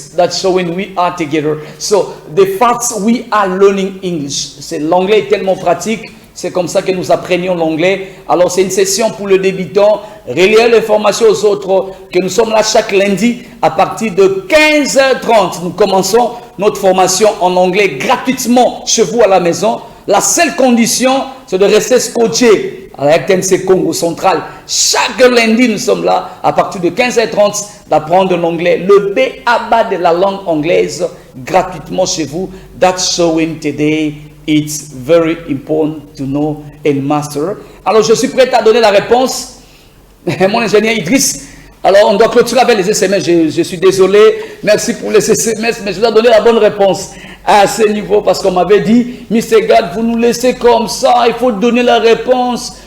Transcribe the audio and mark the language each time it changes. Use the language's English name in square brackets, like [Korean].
[English] That's showing we are together. So, the facts we are learning English. [French] C'est l'anglais est tellement pratique. C'est comme ça que nous apprenions l'anglais. Alors, c'est une session pour le débutant. Relayer l'information aux autres. Que nous sommes là chaque lundi à partir de 15h30. Nous commençons notre formation en anglais gratuitement chez vous à la maison. La seule condition, c'est de rester scotché à la RTNC Congo Central. Chaque lundi, nous sommes là à partir de 15h30 d'apprendre l'anglais. Le B.A.B.A. de la langue anglaise gratuitement chez vous. [English] That's showing today. It's very important to know and master. [French] Alors, je suis prêt à donner la réponse. Mon ingénieur Idriss. Alors, on doit clôturer avec les SMS. Je suis désolé. Merci pour les SMS, mais je dois donner la bonne réponse à ce niveau parce qu'on m'avait dit, Mr. Gad, vous nous laissez comme ça, il faut donner la réponse.